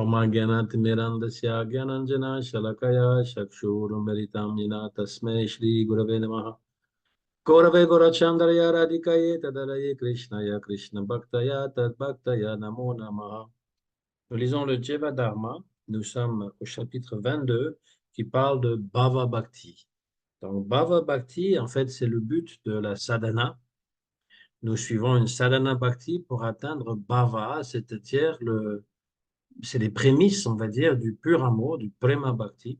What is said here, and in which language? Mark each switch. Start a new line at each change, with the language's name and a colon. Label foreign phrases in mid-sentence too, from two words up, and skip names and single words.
Sanskrit: ओमज्ञानतिमिरान्धस्य ज्ञानाञ्जन शलाकया चक्षुरुमीलितम् येन तस्मै श्री गुरवे नमः. गौरवे गौरचन्द्राय राधिकाये तदरये कृष्णाय कृष्ण भक्ताय तद् भक्ताय नमो नमः.
French: Nous lisons le Jeva Dharma. Nous sommes au chapitre 22 qui parle de
Sanskrit: Bhava Bhakti.
French: Donc
Sanskrit: Bhava Bhakti,
French: en fait, c'est le but de la sadhana. Nous suivons une
Sanskrit: sadhana Bhakti
French: pour atteindre Bhava, c'est-à-dire c'est les prémices, on va dire, du pur amour, du
Sanskrit: Prema Bhakti.